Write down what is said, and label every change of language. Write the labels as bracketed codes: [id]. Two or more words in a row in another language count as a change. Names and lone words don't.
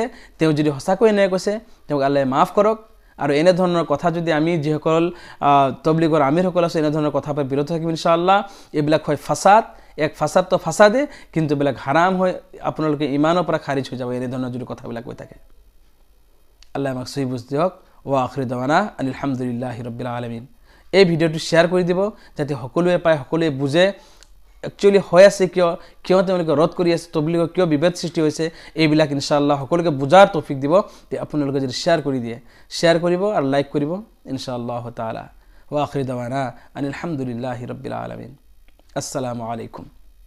[as] তেওঁ যদি সঁচাকৈ এনে কৈছে তেওঁক আল্লাহে মাফ কৰক। আৰু এনে ধৰণৰ কথা যদি আমি যিসকল তবলিগৰ আমিৰসকল আছে এনে ধৰণৰ কথা পৰা বিৰত থাকিম [ar] إن شاء الله. [as] এইবিলাক হয় ফাসাদ, এক ফাসাদ তো ফাসাদে, কিন্তু এইবিলাক হাৰাম হয়, আপোনালোকে ইমানৰ পৰা খাৰিজ হৈ যাব এনে ধৰণৰ যদি কথাবিলাক কৈ থাকে। আল্লাহ আমাক সহি বুঝ দিয়ক। [ar] وآخر دعوانا الحمد لله رب العالمين. [as] এই ভিডিঅ'টো শ্বেয়াৰ কৰি দিব যাতে সকলোৱে পায়, সকলোৱে বুজে একচুৱেলি হৈ আছে কিয় তেওঁলোকে ৰদ কৰি আছে, তবলিগৰ কিয় বিভেদ সৃষ্টি হৈছে, এইবিলাক [ar] إن شاء الله [as] সকলোকে বুজাৰ তৌফিক দিব। আপোনালোকে যদি শ্বেয়াৰ কৰি দিয়ে, শ্বেয়াৰ কৰিব আৰু লাইক কৰিব [ar] إن شاء الله تعالى. وآخر دعوانا الحمد لله رب العالمين. السلام عليكم.